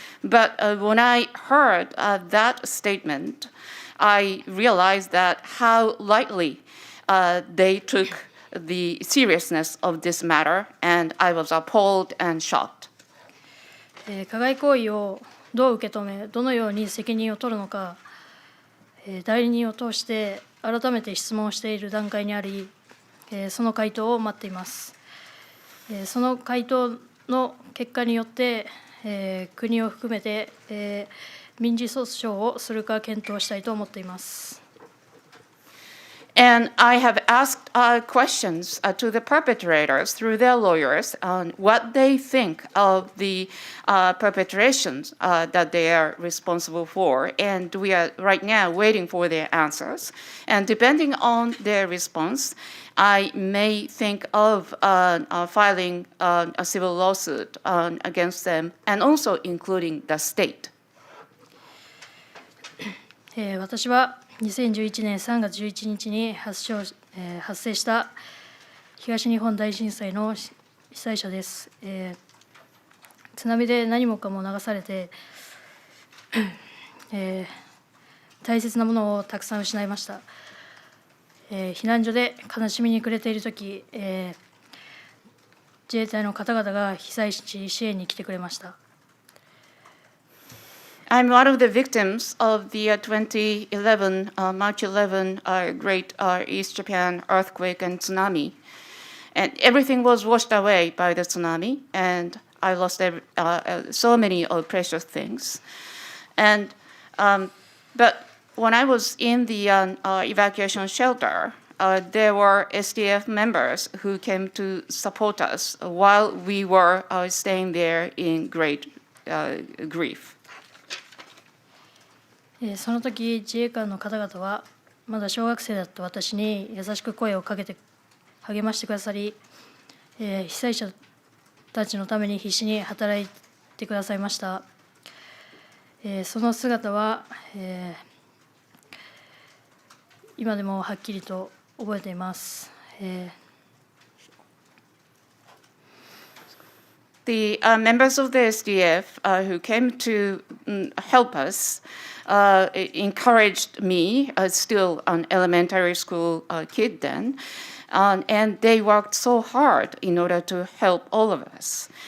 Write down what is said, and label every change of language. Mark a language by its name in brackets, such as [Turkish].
[English] But when I heard that statement, I realized that how lightly they took the seriousness of this matter, and I was appalled and shocked. [Japanese] 加害行為をどう受け止め、どのように責任を取るのか、代理人を通して改めて質問をしている段階にあり、その回答を待っています。その回答の結果によって、国を含めて、民事訴訟をするか検討したいと思っています。 [English] And I have asked questions to the perpetrators through their lawyers on what they think of the perpetrations that they are responsible for. And we are right now waiting for their answers. And depending on their response, I may think of filing a civil lawsuit against them, and also including the state. [Japanese] 私は2011年3月11日に発症発生した東日本大震災の被災者です。津波で何もかも流されて、大切なものをたくさん失いました。避難所で悲しみに暮れているとき、自衛隊の方々が被災地支援に来てくれました。 [English] I'm one of the victims of the 2011, March 11 Great East Japan earthquake and tsunami. And everything was washed away by the tsunami, and I lost so many precious things. And but when I was in the evacuation shelter, there were SDF members who came to support us while we were staying there in great grief. [Japanese] その時、自衛官の方々はまだ小学生だった私に優しく声をかけて励ましてくださり、被災者たちのために必死に働いてくださいました。その姿は、今でもはっきりと覚えています。 [English] The members of the SDF who came to help us encouraged me, still an elementary school kid then, and they worked so hard in order to help all of us.